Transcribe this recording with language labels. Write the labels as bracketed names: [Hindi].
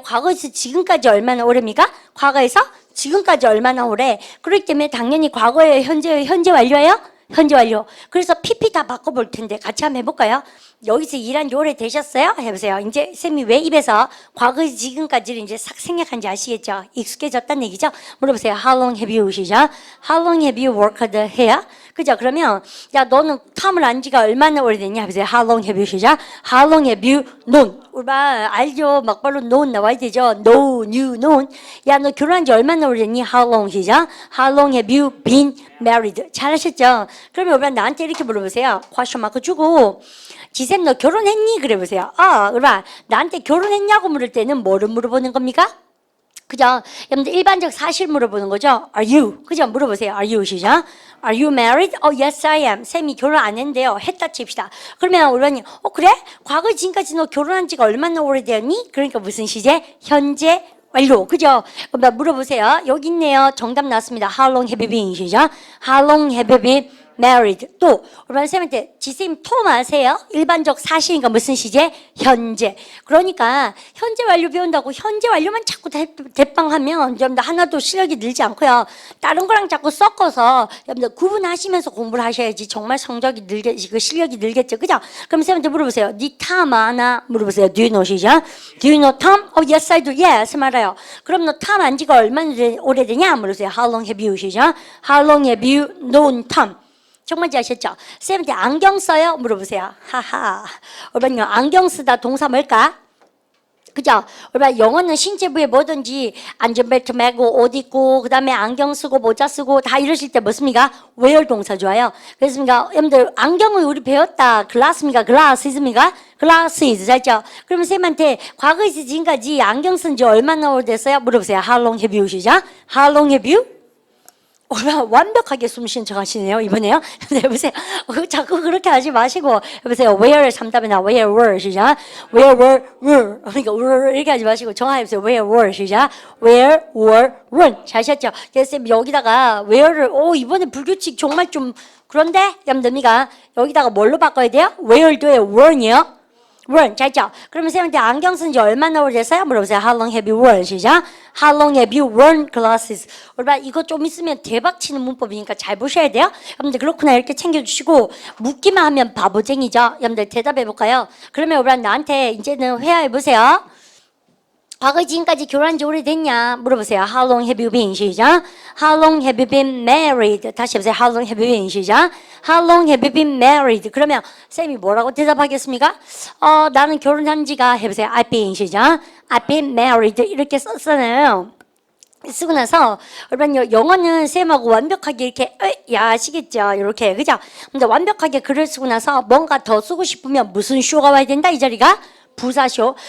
[Korean] 과거에서 지금까지 얼마나 오래입니까? 과거에서 지금까지 얼마나 오래? 그렇기 때문에 당연히 과거예요? 현재예요? 현재 완료예요? 현재 완료. 그래서 PP 다 바꿔볼 텐데 같이 한번 해볼까요? 여기서 일한 지 오래 되셨어요? 해보세요. 이제 쌤이 왜 입에서 과거 지금까지를 이제 싹 생략한지 아시겠죠? 익숙해졌다는 얘기죠? 물어보세요. [English] How long have you 시작? How long have you worked here? [Korean] 그죠? 그러면 야 너는 탐을 안 지가 얼마나 오래됐냐? 해보세요. [English] How long have you 시작? How long have you known? [Korean] 우리가 알죠? 막발로 known 나와야 되죠? [English] know, knew, known. [Korean] 야 너 결혼한 지 얼마나 오래됐니? [English] How long 시작? How long have you been married? [Korean] 잘하셨죠? 그러면 우리가 나한테 이렇게 물어보세요. question mark 주고 지샘 너 결혼했니? 그래 보세요. 그러면 나한테 결혼했냐고 물을 때는 뭐를 물어보는 겁니까? 그죠? 여러분들 일반적 사실 물어보는 거죠. [English] Are you? [Korean] 그죠? 물어보세요. [English] Are you? 시작. Are you married? Yes, I am. [Korean] 쌤이 결혼 안 했는데요. 했다 칩시다. 그러면 우리는 그래? 과거 지금까지 너 결혼한 지가 얼마나 오래되었니? 그러니까 무슨 시제? 현재 완료. 그죠? 그럼 물어보세요. 여기 있네요. 정답 나왔습니다. [English] How long have you been? [Korean] 시작. [English] How long have you been married? [Korean] 또 우리 쌤한테 지쌤 톰 아세요? 일반적 사실이니까 무슨 시제? 현재. 그러니까 현재 완료 배운다고 현재 완료만 자꾸 대빵하면 여러분들 하나도 실력이 늘지 않고요. 다른 거랑 자꾸 섞어서 여러분들 구분하시면서 공부를 하셔야지 정말 성적이 늘겠지, 실력이 늘겠죠. 그죠? 그럼 쌤한테 물어보세요. 니 탐 아나? 물어보세요. [English] Do you know 시작? Do you know Tom? Yes, I do. Yes, 알아요. [Korean] 그럼 너 탐 안 지가 얼마나 오래되냐? 물어보세요. [English] How long have you 시작? How long have you known Tom? [Korean] 정말 잘하셨죠? 쌤한테 안경 써요? 물어보세요. 하하. 여러분 안경 쓰다 동사 뭘까? 그죠? 여러분 영어는 신체 부에 뭐든지 안전벨트 매고 옷 입고 그 다음에 안경 쓰고 모자 쓰고 다 이러실 때 뭐습니까? wear 동사 좋아요. 그렇습니까? 여러분들 안경을 우리 배웠다. 글라스입니까? 글라스입니까? 글라스 잘죠? 그러면 쌤한테 과거에서 지금까지 안경 쓴 지 얼마나 오래됐어요? 물어보세요. [English] How long have you 시작? How long have you? [Korean] 완벽하게 숨 쉬는 척 하시네요, 이번에요. 여보세요. 자꾸 그렇게 하지 마시고, 여보세요. where 3답이나 where were, 시작. [English] where were. [Korean] 그러니까, were 이렇게 하지 마시고, 정확해보세요. [English] where were, 시작. where were, 잘하셨죠? [Korean] 그래서 여기다가 where를, 이번에 불규칙 정말 좀, 그런데, 여러분들이가 여기다가 뭘로 바꿔야 돼요? where도요, weren이요. [English] worn. 잘죠? [Korean] 그러면 쌤한테 안경 쓴 지 얼마나 오래됐어요? [English] 물어보세요. How long have you worn? 시작. How long have you worn glasses? [Korean] 여러분 이거 좀 있으면 대박 치는 문법이니까 잘 보셔야 돼요. 여러분들 그렇구나 이렇게 챙겨주시고 묻기만 하면 바보쟁이죠. 여러분들 대답해 볼까요? 그러면 여러분 나한테 이제는 회화해 보세요. 과거 지금까지 결혼한 지 오래됐냐? [English] 물어보세요. How long have you been? 시작. How long have you been married? [Korean] 다시 해보세요. [English] How long have you been? 시작. How long have you been married? [Korean] 그러면 쌤이 뭐라고 대답하겠습니까? 나는 결혼한 지가 해보세요. [English] I've been. 시작. I've been married. [Korean] 이렇게 썼잖아요. 쓰고 나서 여러분 영어는 쌤하고 완벽하게 이렇게 야 아시겠죠? 이렇게 그죠? 근데 완벽하게 글을 쓰고 나서 뭔가 더 쓰고 싶으면 무슨 쇼가 와야 된다 이 자리가? 부사쇼.